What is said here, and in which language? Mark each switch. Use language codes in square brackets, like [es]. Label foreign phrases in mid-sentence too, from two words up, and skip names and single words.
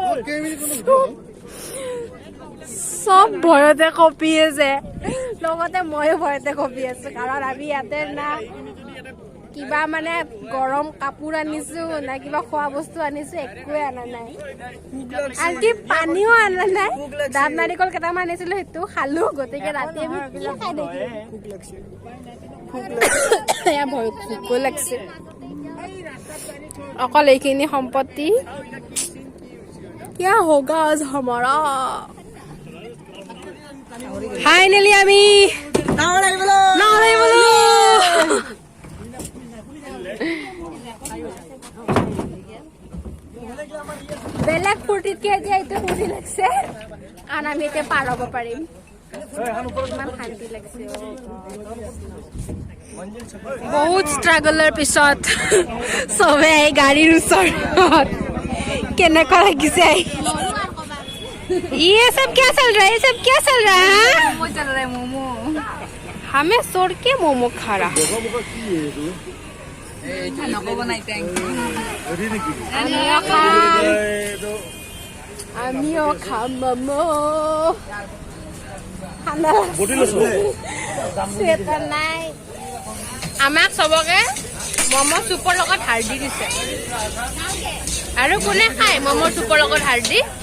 [as] চব ভয়তে কপি আছে লগতে ময়ো ভয়তে কপি আছো কাৰণ আমি ইয়াতে না কিবা মানে গৰম কাপোৰ আনিছো না কিবা খোৱা বস্তু আনিছো একোৱে আনা নাই আনকি পানীও আনা নাই দাব নাৰিকল কেইটামান আনিছিলো সেইটো খালো গতিকে ৰাতি আমি কি খাই থাকিম ভোক লাগিছে অকল এইখিনি সম্পত্তি [hi] क्या होगा आज हमारा फाइनली [as] আমি বেলেগ ফুৰ্তিতকে এতিয়া এইটো ফুৰ্তি লাগছে কাৰণ আমি এতিয়া পাৰ হ'ব পাৰিম ইমান শান্তি লাগছে বহুত ষ্ট্ৰাগলৰ পিছত চবে গাড়ীৰ ওচৰত কেনেকুৱা লাগিছে [hi] ये सब क्या चल रहा है ये सब क्या चल रहा है मोमो चल रहा है मोमो हमें छोड़ के मोमो खा रहा [as] আমিও খাম মোমো নাই আমাক চবকে মমো চুপৰ লগত হাৰ্ডি দিছে আৰু কোনে খায় মমো চুপৰ লগত হাৰ্ডি